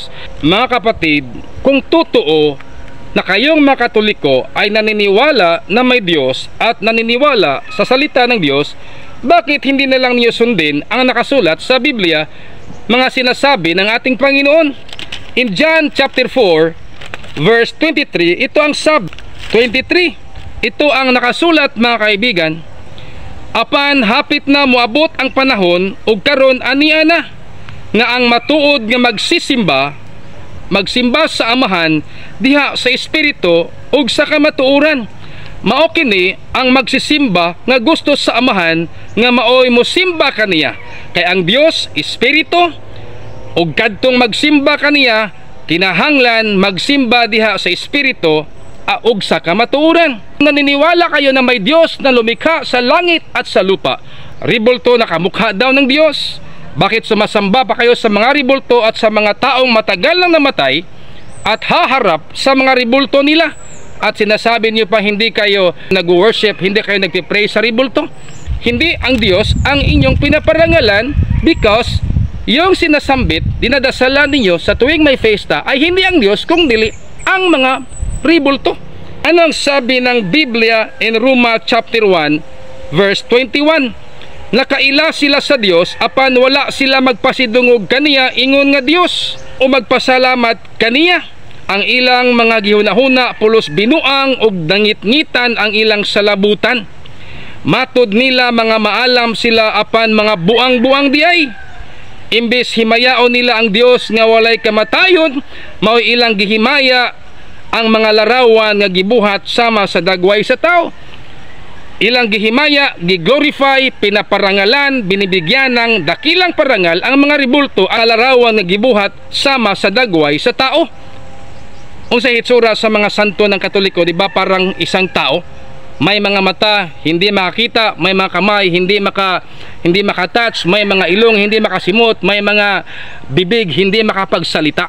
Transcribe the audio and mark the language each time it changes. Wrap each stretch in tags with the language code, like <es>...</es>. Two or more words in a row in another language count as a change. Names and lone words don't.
<tl>Mga kapatid, kung totoo na kayong mga Katoliko ay naniniwala na may Diyos at naniniwala sa salita ng Diyos, bakit hindi na lang niyo sundin ang nakasulat sa Biblia, mga sinasabi ng ating Panginoon?</tl> <en>In John chapter</en> <tl>4 verse 23, ito ang 23, ito ang nakasulat, mga kaibigan:</tl> <ceb>apan hapit na moabot ang panahon ug karon ania na nga ang matuod nga magsimba sa Amahan diha sa Espiritu ug sa kamatuoran. Mao kini ang magsisimba nga gusto sa Amahan nga maoy mosimba kaniya, kay ang Dios Espiritu, ug kadtong magsimba kaniya kinahanglan magsimba diha sa Espiritu ug sa kamatuoran.</ceb> <tl>Naniniwala kayo na may Dios na lumikha sa langit at sa lupa, ribulto na kamukha daw ng Dios. Bakit sumasamba pa kayo sa mga ribulto at sa mga taong matagal nang namatay at haharap sa mga ribulto nila? At sinasabi niyo pa hindi kayo nag-worship, hindi kayo nagpipray sa ribulto? Hindi ang Diyos ang inyong pinaparangalan, because yung sinasambit, dinadasalan ninyo sa tuwing may festa ay hindi ang Diyos</tl> <ceb>kung dili</ceb> <tl>ang mga ribulto. Anong sabi ng Biblia</tl> <en>in Roma chapter</en> <tl>1 verse 21?</tl> <ceb>Nakaila sila sa Dios apan wala sila magpasidungog kaniya ingon nga Dios o magpasalamat kaniya. Ang ilang mga gihunahuna pulos binuang ug dangit-ngitan ang ilang salabutan. Matud nila mga maalam sila apan mga buang-buang diay. Imbes himayaon nila ang Dios nga walay kamatayon, mao ilang gihimaya ang mga larawan nga gibuhat sama sa dagway sa tao. Ilang gihimaya, giglorify,</ceb> <tl>pinaparangalan, binibigyan ng dakilang parangal ang mga ribulto,</tl> <ceb>ang larawan nga gibuhat sama sa dagway sa tao. Unsa hitsura sa mga santo</ceb> <tl>ng Katoliko, di ba? Parang isang tao, may mga mata, hindi makakita, may mga kamay, hindi makatouch, may mga ilong, hindi makasimot, may mga bibig, hindi makapagsalita.</tl>